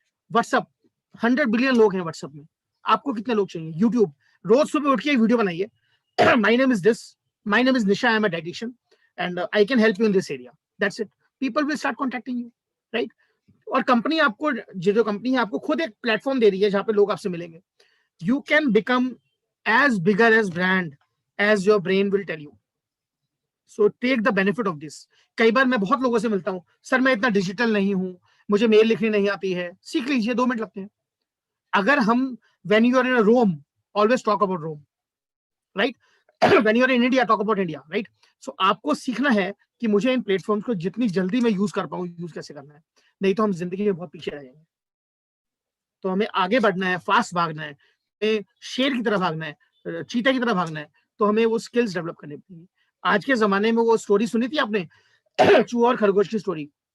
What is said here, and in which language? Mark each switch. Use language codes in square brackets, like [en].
[hi] WhatsApp, 100 billion लोग हैं WhatsApp में, आपको कितने लोग चाहिए? [en] YouTube, [hi] रोज सुबह उठ के एक वीडियो बनाइए, [en] My name is this, my name is Nisha, I am a dietitian and I can help you in this area, that's it. People will start contacting you, [hi] right? और कंपनी आपको, जो company है आपको खुद एक platform दे रही है जहाँ पे लोग आपसे मिलेंगे। [en] You can become as bigger as brand as your brain will tell you. So take the benefit of this. [hi] कई बार मैं बहुत लोगों से मिलता हूँ, सर मैं इतना डिजिटल नहीं हूँ, मुझे मेल लिखनी नहीं आती है। सीख लीजिए, 2 मिनट लगते हैं। अगर हम, [en] when you are in Rome, always talk about Rome, right? When you are in India, talk about India, right? [hi] So आपको सीखना है कि मुझे इन प्लेटफॉर्म्स को जितनी जल्दी मैं यूज कर पाऊँ, यूज कैसे करना है, नहीं तो हम जिंदगी में बहुत पीछे रह जाएंगे। तो हमें आगे बढ़ना है, फास्ट भागना है, शेर की तरह भागना है, चीता की तरह भागना है, तो हमें वो स्किल्स डेवलप करने पड़ेंगी। आज के जमाने में वो स्टोरी सुनी थी आपने, चूहा और खरगोश की स्टोरी।